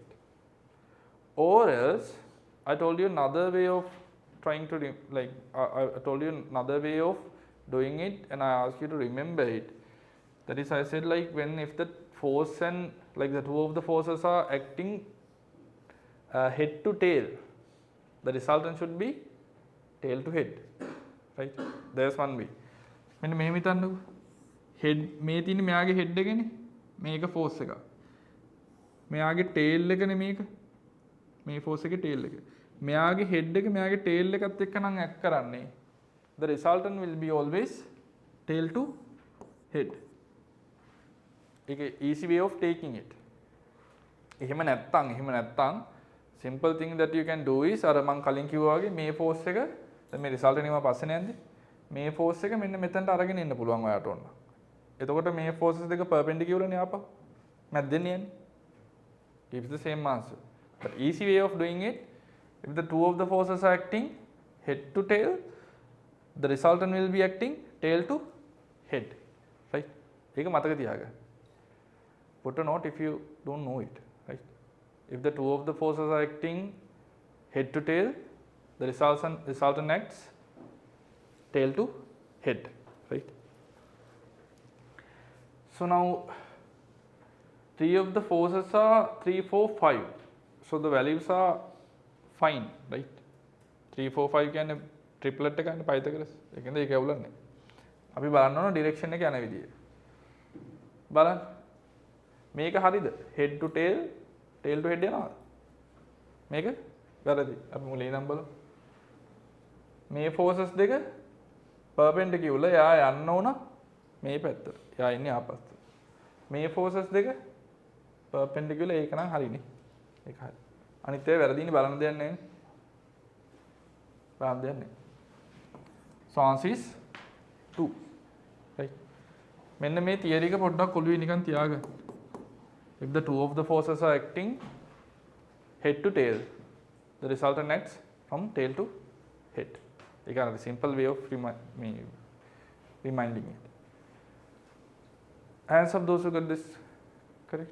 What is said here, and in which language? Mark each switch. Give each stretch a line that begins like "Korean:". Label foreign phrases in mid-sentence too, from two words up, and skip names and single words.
English: Or else, I told you another way of trying to I told you another way of doing it, and I asked you to remember it. That is, I said like if the force and like the two of the forces are acting head to tail, the resultant should be tail to head, right? There's one way.
Sinhala: මෙන්න මෙහෙම හිතන්නකෝ. head මේ තියෙන මෙයාගේ head එකනේ. මේක force එක. මෙයාගේ tail එකනේ මේක. මේ force එකේ tail එක. මෙයාගේ head එක මෙයාගේ tail එකත් එක්ක නම් act කරන්නේ.
English: The resultant will be always tail to head. Easy way of taking it.
Sinhala: එහෙම නැත්තම්
English: simple thing that you can do is
Sinhala: අර මං කලින් කිව්වා වගේ මේ force එක දැන් මේ result එක නිකන් පස්සේ නෑන්ද මේ force එක මෙන්න මෙතනට අරගෙන ඉන්න පුළුවන් ඔයාට ඕන. එතකොට මේ forces දෙක perpendicular නේ ආපහු. මැද්දෙන් යන්නේ.
English: Gives the same answer. But easy way of doing it, if the two of the forces are acting head to tail, the resultant will be acting tail to head. Right?
Sinhala: ඒක මතක තියාගන්න.
English: Put a note if you don't know it, right? If the two of the forces are acting head to tail, the resultant acts tail to head, right? So now 3 of the forces are 3, 4, 5. So the values are fine, right?
Sinhala: 3, 4, 5 කියන්නේ triplet එක ගන්න Pythagoras. ඒකෙන්ද ඒක ඇවුලන්නේ. අපි බලන්න ඕන ඩිරෙක්ෂන් එක යන විදිය. බලන්න. මේක හරිද?
English: head to tail, tail to head
Sinhala: යනවාද? මේක වැරදි. අපි මුලින් ඉඳන් බලමු. මේ forces දෙක perpendicular. යා යන්න ඕන මේ පැත්තට. යා ඉන්නේ ආපස්සට. මේ forces දෙක perpendicular. ඒක නම් හරිනේ. ඒක හරි. අනිත් ඒවා වැරදිනේ බලන්න දෙයක් නැහැ නේ. බලන්න දෙයක් නැහැ.
English: So answer is 2. Right.
Sinhala: මෙන්න මේ theory එක පොඩ්ඩක් ඔළුවේ නිකන් තියාගන්න.
English: If the two of the forces are acting head to tail, the resultant acts from tail to head. It's a simple way of reminding it. Hands up those who got this correct.